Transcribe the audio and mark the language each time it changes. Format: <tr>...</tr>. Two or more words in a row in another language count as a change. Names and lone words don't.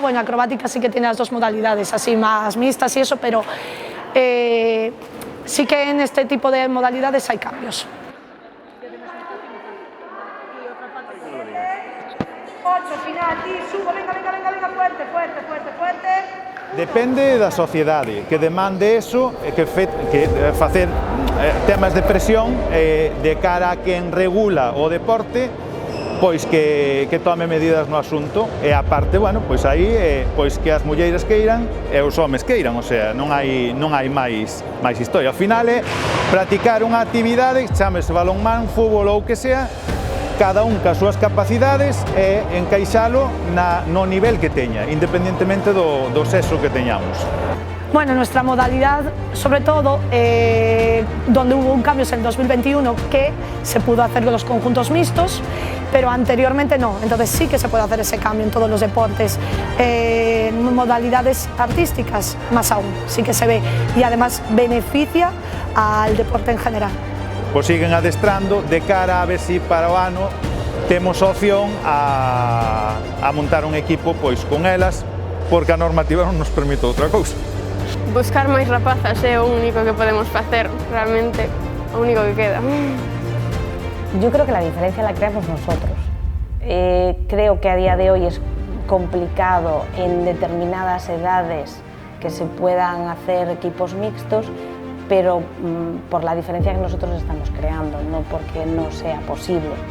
<es>Bueno, acrobática sí que tiene las dos modalidades, así más mixtas y eso, pero sí que en este tipo de modalidades hay cambios. 8, final, y subo, venga, fuerte, fuerte, fuerte, fuerte.</es> <gl>Depende da sociedade que demande eso, que facer temas de presión de cara a quen regula o deporte, pois que tome medidas no asunto, e a parte, bueno, pois aí pois que as mulleres queiran e os homes queiran, o sea, non hai máis historia. Ao final é practicar unha actividade, chámese balonmán, fútbol ou o que sea, cada un cas súas capacidades e encaixalo no nivel que teña, independentemente do sexo que teñamos. Bueno,</gl> <es>nuestra modalidad, sobre todo, donde hubo un cambio es en 2021, que se pudo hacer con los conjuntos mixtos, pero anteriormente no, entonces sí que se puede hacer ese cambio en todos los deportes. Modalidades artísticas, más aún, sí que se ve, y además beneficia al deporte en general.</es> <gl>Pois siguen adestrando de cara a ver si para o ano temos opción a montar un equipo pois con elas, porque a normativa non nos permite outra cousa. Buscar máis rapazas é o único que podemos facer, realmente, o único que queda.</gl> <es>Yo creo que la diferencia la creamos nosotros. Creo que a día de hoy es complicado en determinadas edades que se puedan hacer equipos mixtos, pero por la diferencia que nosotros estamos creando, no porque no sea posible.</es>